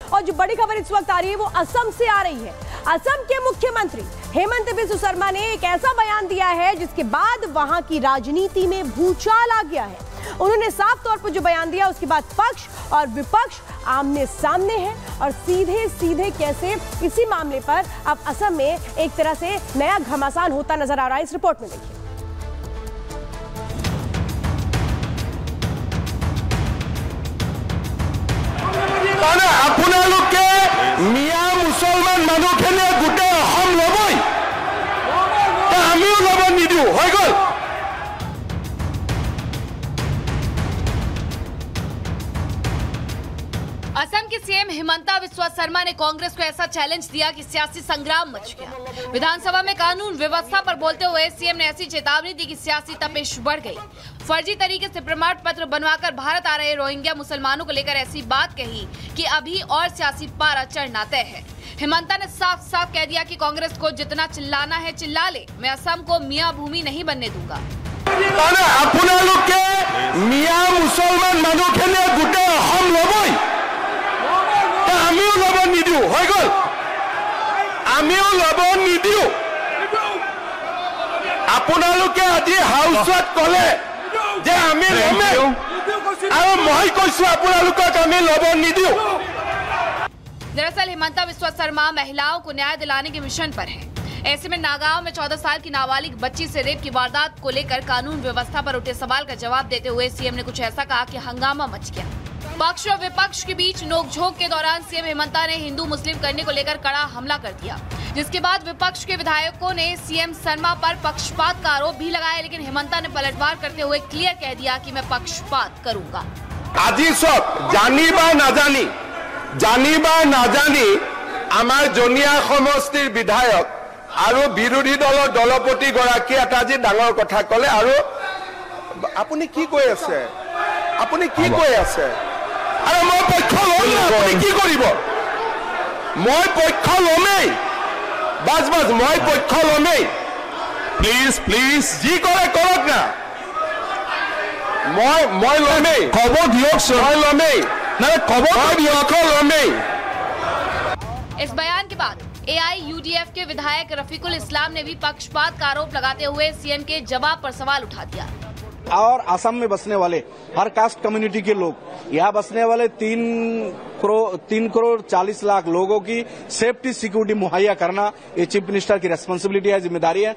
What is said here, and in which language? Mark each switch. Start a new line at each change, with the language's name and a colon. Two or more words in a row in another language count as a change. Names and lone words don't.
Hindi: और जो बड़ी खबर इस वक्त आ रही है वो असम से आ रही है। असम के मुख्यमंत्री हेमंत बिस्वा शर्मा ने एक ऐसा बयान दिया है जिसके बाद वहां की राजनीति में भूचाल आ गया है। उन्होंने साफ तौर पर जो बयान दिया उसके बाद पक्ष और विपक्ष आमने सामने है और सीधे सीधे कैसे इसी मामले पर अब असम में एक तरह से नया घमासान होता नजर आ रहा है। इस रिपोर्ट में देखिए।
Assamese: আপোনালোকে মিয়া মুছলমান মানুহখিনিয়ে গোটেই অসম ল'বই, আমিও ল'ব নিদিওঁ, হৈ গ'ল।
Hindi: असम के सीएम हिमंता बिस्वा शर्मा ने कांग्रेस को ऐसा चैलेंज दिया कि सियासी संग्राम मच गया। विधानसभा में कानून व्यवस्था पर बोलते हुए सीएम ने ऐसी चेतावनी दी कि सियासी तपिश बढ़ गई। फर्जी तरीके से प्रमाण पत्र बनवाकर भारत आ रहे रोहिंग्या मुसलमानों को लेकर ऐसी बात कही कि अभी और सियासी पारा चढ़ना तय है। हिमंता ने साफ साफ कह दिया कि कांग्रेस को जितना चिल्लाना है चिल्ला ले, मैं असम को मियाँ भूमि नहीं बनने दूंगा।
Assamese: মিয়া মুছলমান মানুহখিনিয়ে গোটেই অসম ল'বই, আমিও ল'ব নিদিওঁ, হৈ গ'ল। আমিও ল'ব নিদিওঁ। আপোনালোকে আজি হাউচত ক'লে যে আমি ল'মেই, আৰু মই কৈছো আপোনালোকক আমি ল'ব নিদিওঁ।
Hindi: दरअसल हिमंता बिस्वा शर्मा महिलाओं को न्याय दिलाने के मिशन पर है। ऐसे में नागांव में 14 साल की नाबालिग बच्ची से रेप की वारदात को लेकर कानून व्यवस्था पर उठे सवाल का जवाब देते हुए सीएम ने कुछ ऐसा कहा कि हंगामा मच गया। पक्ष और विपक्ष के बीच नोकझोंक के दौरान सीएम हिमंता ने हिंदू मुस्लिम करने को लेकर कड़ा हमला कर दिया, जिसके बाद विपक्ष के विधायकों ने सीएम शर्मा पर पक्षपात का आरोप भी लगाया, लेकिन हिमंता ने पलटवार करते हुए क्लियर कह दिया कि मैं पक्षपात करूंगा।
Assamese: আজি সব জানি বা নাজানি, জানি বা নাজানি আমাৰ জনীয়া সমষ্টিৰ বিধায়ক আৰু বিৰোধী দলৰ দলপতি গৰাকী এটা যে ডাঙৰ কথা ক'লে। আৰু আপুনি কি কৈ আছে, আপুনি কি কৈ আছে? আৰু মই পক্ষ ল'ম, আপুনি কি কৰিব? মই পক্ষ ল'মেই, বাজ বাজ মই পক্ষ ল'মেই।
English: please please
Assamese: যি কৰে কৰক না, মই ল'মেই। খবৰ দিয়কচোন, মই ল'মেই, নাই খবৰ দিয়ক, ল'মেই।
Hindi: इस बयान के बाद AIUDF के विधायक रफीकुल इस्लाम ने भी पक्षपात का आरोप लगाते हुए सीएम के जवाब पर सवाल उठा दिया। और असम में बसने वाले हर
English: caste community
Hindi: के लोग, यहाँ बसने वाले 3 करोड़ 40 लाख लोगों की
English: safety security
Hindi: मुहैया करना ये
English: chief minister
Hindi: की रेस्पॉन्सिबिलिटी है, जिम्मेदारी है।